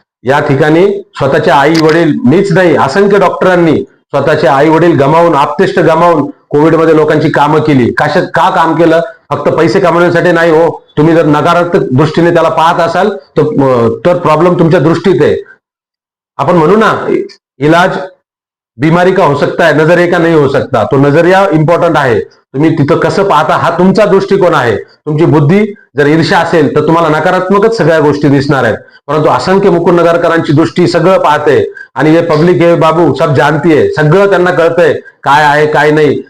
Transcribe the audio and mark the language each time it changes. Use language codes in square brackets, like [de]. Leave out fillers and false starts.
[mr] या ठिकाणी स्वतःचे आई वडील, मीच नाही असंख्य डॉक्टरांनी स्वतःचे आई वडील गमावून, आप्तेष्ट गमावून कोविडमध्ये लोकांची कामं केली. का काम केलं? फक्त पैसे कमवण्यासाठी नाही हो. तुम्ही जर नकारात्मक दृष्टीने त्याला पाहत असाल तर प्रॉब्लेम तुमच्या दृष्टीत आहे. अपन म्हणू ना, [hi] इलाज बीमारी का हो सकता है, नजरिया का नहीं हो सकता. [mr] तो नजरिया इंपॉर्टंट आहे. तुम्ही तिथं कसं पाहता हा तुमचा दृष्टिकोन आहे. तुमची बुद्धी जर ईर्ष्या असेल तर तुम्हाला नकारात्मकच सगळ्या गोष्टी दिसणार आहेत. परंतु असंख्य मुकुंदनगरकरांची दृष्टी सगळं पाहते आणि हे पब्लिक हे बाबू सब जानतीये, सगळं त्यांना कळतंय काय आहे काय नाही.